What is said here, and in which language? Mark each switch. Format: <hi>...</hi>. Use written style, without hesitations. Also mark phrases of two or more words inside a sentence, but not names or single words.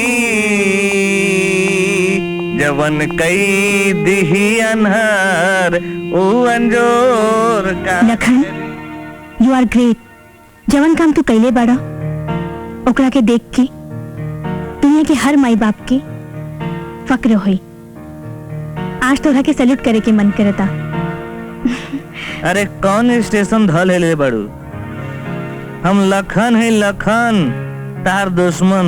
<bho>जवन कई दिही अनहर उ अंजोर का।</bho> <en>लखन you are great.</en> <bho>जवन काम तू कैले बाड़ा ओकरा के देख के दुनिया के हर माई बाप के फक्र होई। आज तोरा के सैल्यूट करे के मन करता। अरे कौन स्टेशन धल ले बड़ू? हम लखन है लखन तार दुश्मन।</bho>